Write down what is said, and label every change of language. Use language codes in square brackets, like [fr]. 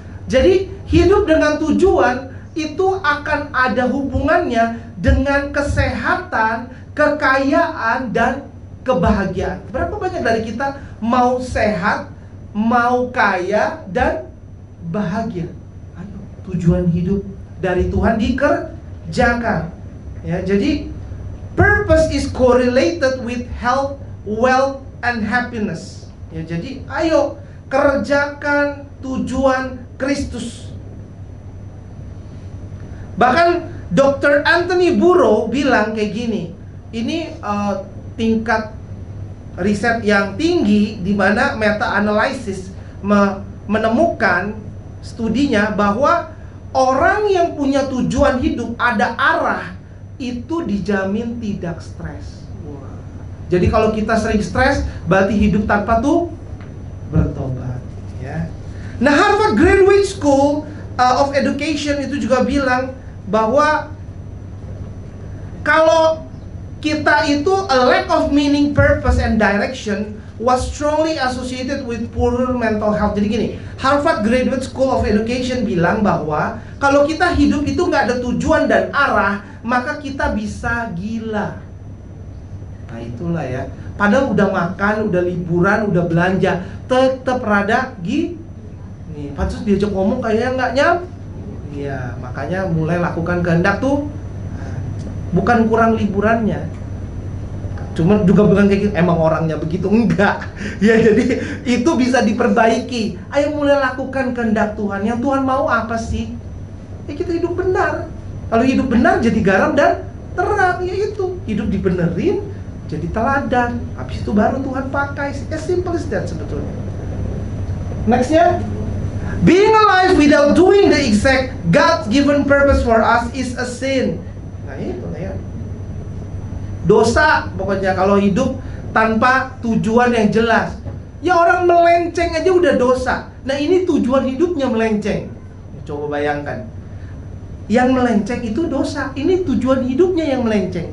[id] Jadi hidup dengan tujuan itu akan ada hubungannya dengan kesehatan, kekayaan, dan kebahagiaan. Berapa banyak dari kita mau sehat, mau kaya, dan bahagia? Ayo, tujuan hidup dari Tuhan dikerjakan. Ya, jadi [en] purpose is correlated with health, wealth, and happiness. [id] Ya, jadi ayo kerjakan tujuan Kristus. Bahkan Dr. Anthony Burrow bilang kayak gini. Ini tingkat riset yang tinggi di mana meta-analysis menemukan studinya bahwa orang yang punya tujuan hidup, ada arah, itu dijamin tidak stres. Wah. Jadi kalau kita sering stres, berarti hidup tanpa bertobat. Ya. Nah, Harvard Graduate School of Education itu juga bilang bahwa kalau kita itu [en] a lack of meaning, purpose, and direction was strongly associated with poorer mental health. [id] Jadi gini, Harvard Graduate School of Education bilang bahwa kalau kita hidup itu nggak ada tujuan dan arah, maka kita bisa gila. Nah itulah ya. Padahal udah makan, udah liburan, udah belanja, tetap rada nih, pansus diajak ngomong kayaknya nggak nyam. Iya, makanya mulai lakukan kehendak tuh. Bukan kurang liburannya, cuma juga bukan kayak gitu, emang orangnya begitu, enggak. Ya jadi itu bisa diperbaiki. Ayo mulai lakukan kehendak Tuhan. Yang Tuhan mau apa sih? Ya kita hidup benar. Kalau hidup benar jadi garam dan terang. Ya itu, hidup dibenerin jadi teladan. Habis itu baru Tuhan pakai. [en] As simple as that [id] sebetulnya. [en] Nextnya, being alive without doing the exact God-given purpose for us is a sin. [id] Nah itu ya, dosa pokoknya kalau hidup tanpa tujuan yang jelas. Ya orang melenceng aja udah dosa. Nah ini tujuan hidupnya melenceng. Coba bayangkan, yang melenceng itu dosa. Ini tujuan hidupnya yang melenceng.